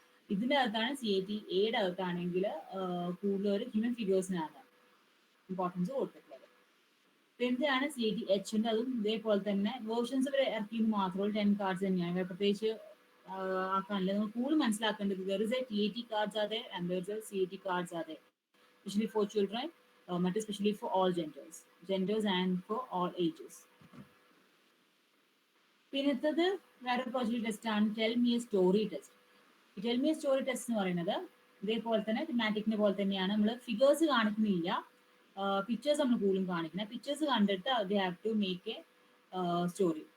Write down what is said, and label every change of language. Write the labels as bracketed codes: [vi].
[ml] ഇതിന്റെ അകത്താണ് CAT-Aയുടെ അകത്താണെങ്കിൽ കൂടുതൽ ഹ്യൂമൻ ഫിഗേഴ്സിനാണ് ഇമ്പോർട്ടൻസ് കൊടുത്തിട്ടുള്ളത്. എന്താണ് CAT-H അതും ഇതേപോലെ തന്നെ വേർഷൻസ് വരെ ഇറക്കിയെന്ന് മാത്രമേ 10 കാർഡ്സ് തന്നെയാണ്. പ്രത്യേകിച്ച് ആക്കാനില്ല. നമ്മൾ കൂടുതൽ മനസ്സിലാക്കേണ്ടത് [en] there is a TAT cards are there and there is a CAT cards are there, especially for children, but especially for all genders and for all ages. [ml] പിന്നത്തത് വേറെ പ്രൊജക്റ്റ് ടെസ്റ്റ് ആണ് tell me a story test. Tell me a story test എന്ന് പറയുന്നത് ഇതേപോലെ തന്നെ തിമാറ്റിക്കിന്റെ പോലെ തന്നെയാണ്. നമ്മൾ figures കാണിക്കുന്നില്ല, പിക്ചേഴ്സ് നമ്മൾ കൂടുതലും കാണിക്കുന്നത്. പിക്ചേഴ്സ് കണ്ടിട്ട് [en] They have to make a story.